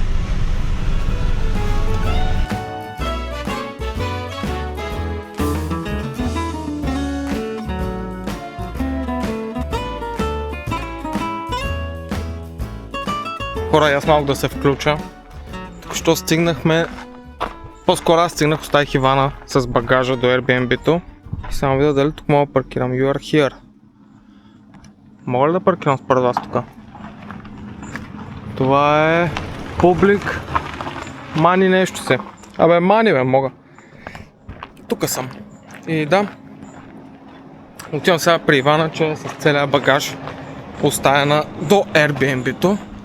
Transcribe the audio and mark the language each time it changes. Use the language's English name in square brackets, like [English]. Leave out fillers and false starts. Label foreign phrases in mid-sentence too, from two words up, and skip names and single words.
[Bulgarian] Хора, аз малко да се включа. Току-що стигнахме, по-скоро аз стигнах, оставих Ивана с багажа до Airbnb-то и само видя дали тук мога да паркирам. [English] You are here. [Bulgarian] Мога ли да паркирам според вас тук? Това е [English] Public Money [Bulgarian] нещо се. Абе, Money бе, мога. Тук съм. И да. Отивам сега при Ивана, че е с целия багаж оставена до Airbnb-то.